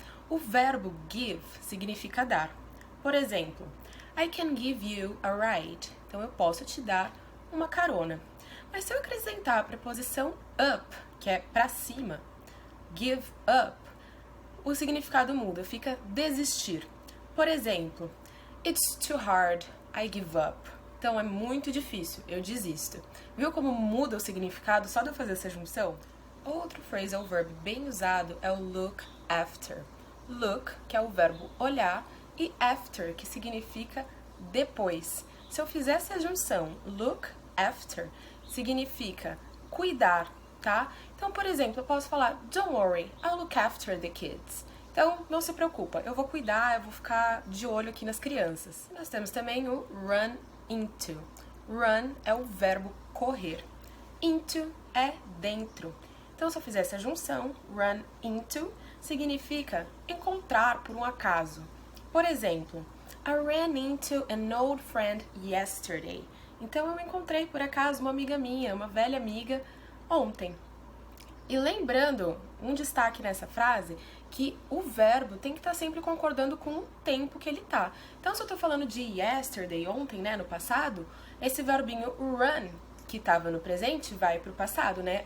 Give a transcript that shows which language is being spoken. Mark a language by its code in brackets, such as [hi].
[pt] O verbo give significa dar. Por exemplo, [en] I can give you a ride. [pt] Então eu posso te dar uma carona. Mas se eu acrescentar a preposição up, que é pra cima, give up, o significado muda, fica desistir. Por exemplo, [en] it's too hard, I give up. [pt] Então é muito difícil, eu desisto. Viu como muda o significado só de eu fazer essa junção? Outro phrasal verb bem usado é o look after. Look, que é o verbo olhar, e after, que significa depois. Se eu fizer essa junção, look after, significa cuidar, tá? Então, por exemplo, eu posso falar, [en] don't worry, I'll look after the kids. [pt] Então, não se preocupa, eu vou cuidar, eu vou ficar de olho aqui nas crianças. Nós temos também o run into. Run é o verbo correr. Into é dentro. Então, se eu fizer essa junção, run into, significa encontrar por um acaso. Por exemplo, [en] I ran into an old friend yesterday. [pt] Então, eu encontrei por acaso uma amiga minha, uma velha amiga, ontem. E lembrando, um destaque nessa frase, que o verbo tem que estar sempre concordando com o tempo que ele tá. Então, se eu tô falando de yesterday, ontem, né, no passado, esse verbinho run, que estava no presente, vai pro passado, né?